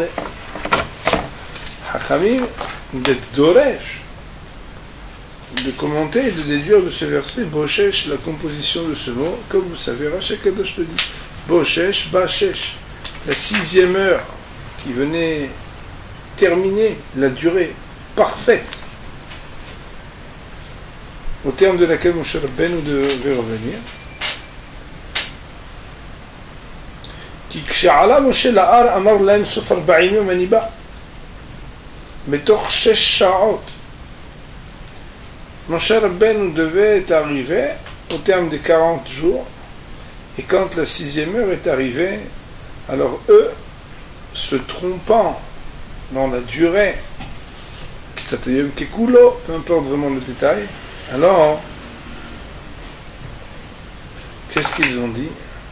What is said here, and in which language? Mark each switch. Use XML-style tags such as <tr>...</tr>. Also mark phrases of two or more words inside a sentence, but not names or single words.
<fr>Hachamim d'être Doresh, de commenter et de déduire de ce verset Boshesh, la composition de ce mot, comme vous savez, Rashi Kadosh le dit. Boshesh, Bashesh, la 6e heure qui venait terminer la durée parfaite au terme de laquelle Moshe Rabbeinu devait revenir.</fr> <he>כי כשעלה משה להר אמר להם סוף 40 יום אני בא. בתוך 6 שעות.</he> <fr>Moshe Rabbeinu devait arriver au terme des 40 jours. Et quand la 6e heure est arrivée, alors eux, se trompant dans la durée, Kitsatayom Kekulo, peu importe vraiment le détail, alors, qu'est-ce qu'ils ont dit?</fr>